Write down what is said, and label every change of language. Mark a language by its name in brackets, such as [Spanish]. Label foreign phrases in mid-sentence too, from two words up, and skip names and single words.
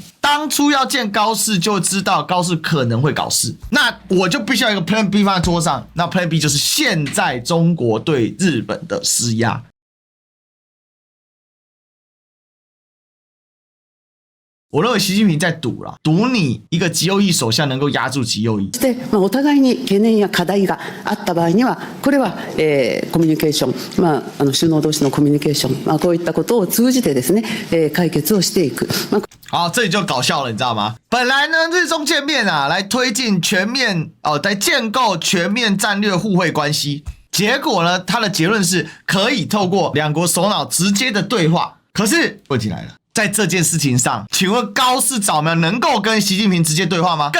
[Chinese] 當初要見高市就知道高市可能會搞事，那我就必須要有一個 [English] Plan B [Chinese] 放在桌上，那 [English] Plan B [Chinese] 就是現在中國對日本的施壓。我認為習近平在賭啦，賭你一個極右翼首相能夠壓住極右翼。 [Japanese] で、お互いに懸念や課題があった場合には、これは、コミュニケーション、首脳同士のコミュニケーション、こういったことを通じてですね、解決をしていく。 [Chinese] 好，這裡就搞笑了，你知道嗎？本來呢，日中見面啊，來推進全面來建構全面戰略互惠關係。結果呢，他的結論是可以透過兩國首腦直接的對話。可是問題來了。在這件事情上，請問高市早苗能夠跟習近平直接對話嗎？